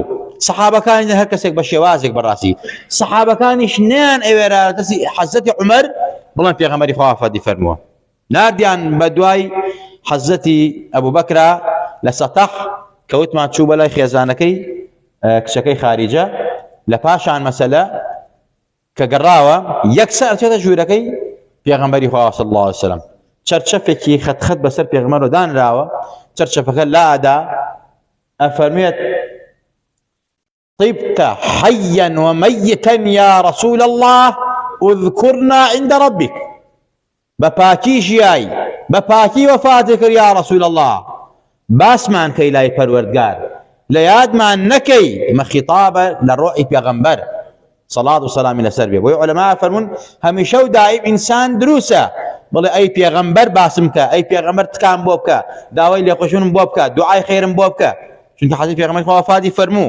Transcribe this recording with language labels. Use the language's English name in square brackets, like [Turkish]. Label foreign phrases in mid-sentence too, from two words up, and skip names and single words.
[Central Kurdish] سەحابەکانی هەر کەسێک بە شێوازێک بەڕاستی سەحابەکانیش نەیان ئەوێرە دەستی حەزەتی عومەر بڵێن پێغەمبەری خوا وەفاتی فەرمووە ناردیان بە دوای حەزەتی ئەبوبەکرا لە سەتەح کەوتمان چوو بەلای خێزانەکەی کچەکەی خاریجە لە پاشان مەسەلە کە گەڕاوە یەکسەر چێتە ژوورەکەی پێغەمبەری خوا [Arabic] صلی الله علیه وسلم [Central Kurdish] چەرچەفێکی خەت بەسەر پێغەمبەرەوە دانراوە چەرچەفەکە لادا ئەفەرمێت [Arabic] طبت حيا وميتا يا رسول الله اذكرنا عند ربك [Central Kurdish] بپاکی ژیای بپاکی وەفاتێک کرد [Arabic] یا رسول الله [Central Kurdish] باسمان کەی لای پەروەردگار لە یادمان نەکەی مە خیتابە لە ڕۆحی پێغەمبەر سەڵات و سەلامی لەسەر بێ. بۆی عولەما فەرمون هەمیشە و دائیم ئینسان دروسە بڵێ ئەی پێغەمبەر باسم کە ئەی پێغەمبەر تکام بۆ بکە داوای لێخۆشبوونم بۆ بکە دوعای خێرم بۆ بکە چونکە حەزەتی پێغەمبەری خوا وەفاتی فەرموو.